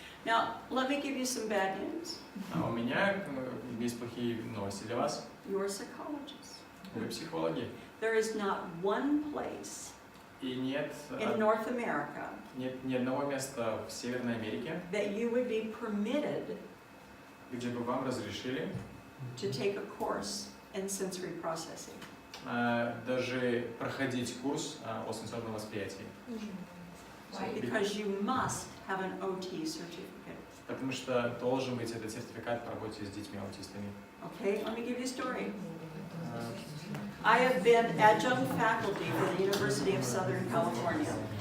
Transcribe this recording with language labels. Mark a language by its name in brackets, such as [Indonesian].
[English] Now, let me give you some bad news. [Russian] У меня есть плохие новости для вас. [English] You're a psychologist. [Russian] Вы психологи. [English] There is not one place [Russian] И нет [English] in North America [Russian] ни одного места в Северной Америке, [English] that you would be permitted [Russian] где бы вам разрешили [English] to take a course in sensory processing. [Russian] Даже проходить курс о сенсорном восприятии. [English] Because you must have an OT certificate. [Russian] Потому что должен быть этот сертификат по работе с детьми-аутистами. [English] Okay, let me give you a story. I have been adjunct faculty for the University of Southern California.